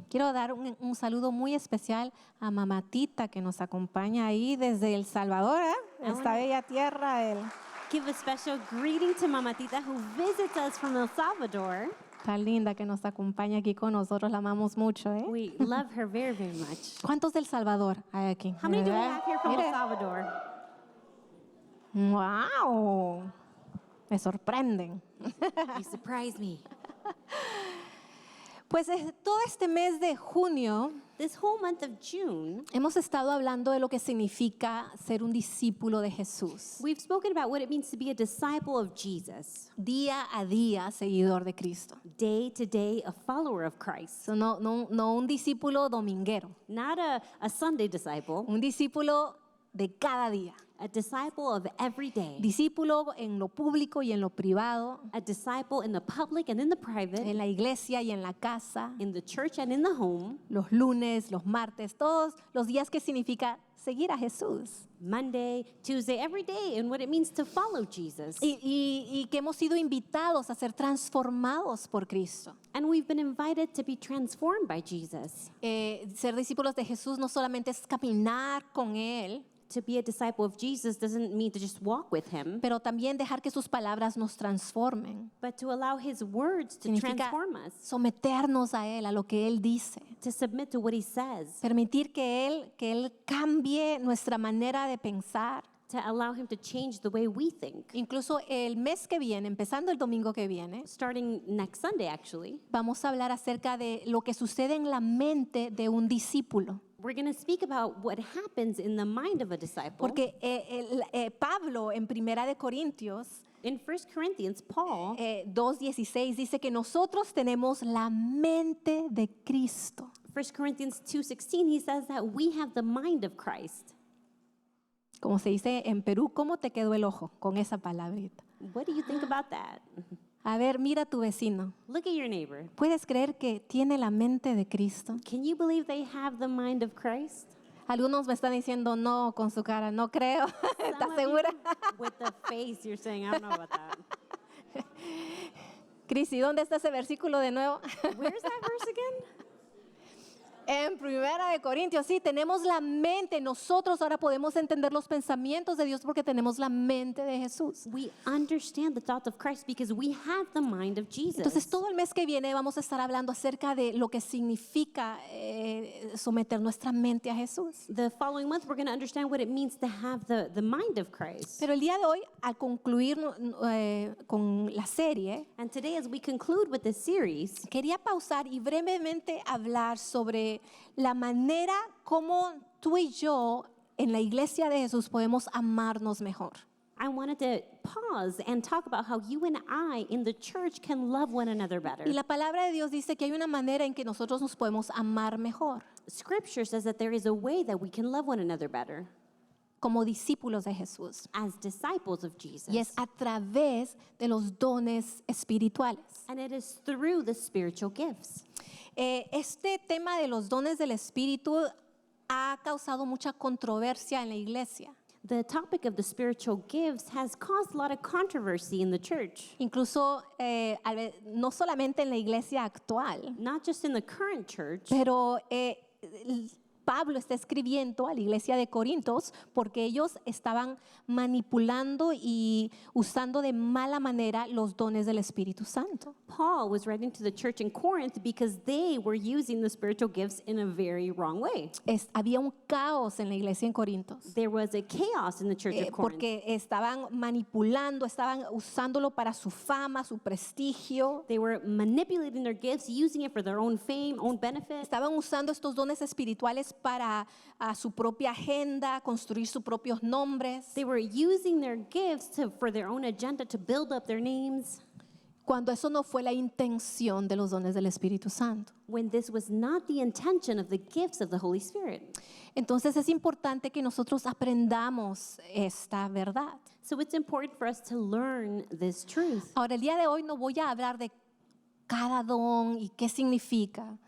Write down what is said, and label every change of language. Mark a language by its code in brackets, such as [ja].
[es] Quiero dar un saludo muy especial a Mamatita que nos acompaña ahí desde El Salvador, esta bella tierra. [en] Give a special greeting to Mamatita who visits us from El Salvador. [es] Tan linda que nos acompaña aquí con nosotros, la amamos mucho. [en] We love her very, very much. [es] ¿Cuántos del Salvador hay aquí? [en] How many do we have here from [es] Mire. [en] El Salvador? [es] ¡Wow! Me sorprenden. [en] You surprise me. [es] Pues todo este mes de junio [en] This whole month of June, [es] hemos estado hablando de lo que significa ser un discípulo de Jesús. [en] we've spoken about what it means to be a disciple of Jesus. [es] Día a día seguidor de Cristo. [en] Day to day, a follower of Christ. [es] So, no un discípulo dominguero, [en] Not a Sunday disciple, [es] un discípulo de cada día. [en] a disciple of every day. [es] Discípulo en lo público y en lo privado, [en] A disciple in the public and in the private, [es] en la iglesia y en la casa, [en] in the church and in the home. [es] los lunes, los martes, todos los días que significa seguir a Jesús. [en] Monday, Tuesday, every day, and what it means to follow Jesus. [es] Y que hemos sido invitados a ser transformados por Cristo. [en] And we've been invited to be transformed by Jesus. [es] Ser discípulos de Jesús no solamente es caminar con Él, [en] To be a disciple of Jesus doesn't mean to just walk with him, [es] pero también dejar que sus palabras nos transformen. [en] but to allow his words to [es] Significa [en] transform us, [es] someternos a Él, a lo que Él dice. [en] to submit to what he says, [es] Permitir que Él cambie nuestra manera de pensar. [en] to allow him to change the way we think. [es] Incluso el mes que viene, empezando el domingo que viene, [en] Starting next Sunday, actually, [es] vamos a hablar acerca de lo que sucede en la mente de un discípulo. [en] we're going to speak about what happens in the mind of a disciple. [es] Porque Pablo en Primera de Corintios [en] In 1 Corinthians, Paul [es] 2:16 dice que nosotros tenemos la mente de Cristo. [en] 1 Corinthians 2:16, he says that we have the mind of Christ. [es] Como se dice en Perú, ¿cómo te quedó el ojo con esa palabrita? [en] What do you think about that? [es] A ver, mira a tu vecino. [en] Look at your neighbor. [es] ¿Puedes creer que tiene la mente de Cristo? [en] Can you believe they have the mind of Christ? [es] Algunos me están diciendo no con su cara, no creo. [en] Some [es] ¿Estás [en] of [es] segura? [en] you with the face, you're saying, I don't know about that. [es] Crisi, ¿dónde está ese versículo de nuevo? [en] Where's that verse again? [es] En Primera de Corintios, sí, tenemos la mente. Nosotros ahora podemos entender los pensamientos de Dios porque tenemos la mente de Jesús. [en] We understand the thoughts of Christ because we have the mind of Jesus. [es] Entonces, todo el mes que viene vamos a estar hablando acerca de lo que significa someter nuestra mente a Jesús. [en] The following month, we're going to understand what it means to have the mind of Christ. [es] Pero el día de hoy, al concluir con la serie, [en] And today, as we conclude with this series, [es] quería pausar y brevemente hablar sobre la manera como tú y yo en la iglesia de Jesús podemos amarnos mejor. [en] I wanted to pause and talk about how you and I in the church can love one another better. [es] Y la palabra de Dios dice que hay una manera en que nosotros nos podemos amar mejor [en] Scripture says that there is a way that we can love one another better [es] como discípulos de Jesús. [en] as disciples of Jesus. [es] Y es a través de los dones espirituales. [en] And it is through the spiritual gifts. [es] Este tema de los dones del Espíritu ha causado mucha controversia en la iglesia. [en] The topic of the spiritual gifts has caused a lot of controversy in the church, [es] Incluso no solamente en la iglesia actual, [en] not just in the current church, [es] pero Pablo está escribiendo a la iglesia de Corintios porque ellos estaban manipulando y usando de mala manera los dones del Espíritu Santo. [en] Paul was writing to the church in Corinth because they were using the spiritual gifts in a very wrong way. [es] Había un caos en la iglesia en Corintios. [en] There was a chaos in the church of Corinth. [es] Porque estaban manipulando, estaban usándolo para su fama, su prestigio. [en] They were manipulating their gifts, using it for their own fame, own benefit. [es] Estaban usando estos dones espirituales para su propia agenda, construir sus propios nombres. [en] They were using their gifts for their own agenda to build up their names, [es] Cuando eso no fue la intención de los dones del Espíritu Santo. [en] when this was not the intention of the gifts of the Holy Spirit. [es] Entonces es importante que nosotros aprendamos esta verdad. [en] So it's important for us to learn this truth. [es] Ahora, el día de hoy no voy a hablar de cada don y qué significa.